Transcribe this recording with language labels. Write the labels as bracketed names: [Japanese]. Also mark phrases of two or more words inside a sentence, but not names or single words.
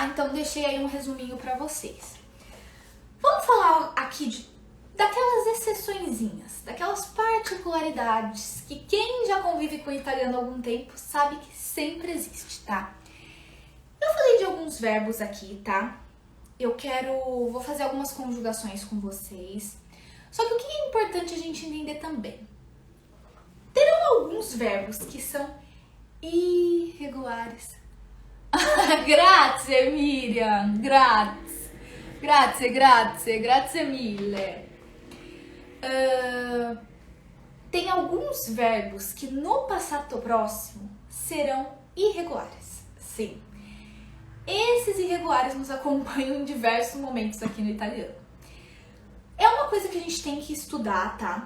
[Portuguese] Então, deixei aí um resuminho pra vocês. Vamos falar aqui daquelas exceçõezinhas, daquelas particularidades que quem já convive com o italiano há algum tempo sabe que sempre existe, tá? Eu falei de alguns verbos aqui, tá? Vou fazer algumas conjugações com vocês. Só que o que é importante a gente entender também? Terão alguns verbos que são irregulares. [Italian] Grazie, Miriam, grazie mille. [Portuguese] Tem alguns verbos que no passato próximo serão irregulares. Sim. Esses irregulares nos acompanham em diversos momentos aqui no italiano. É uma coisa que a gente tem que estudar, tá?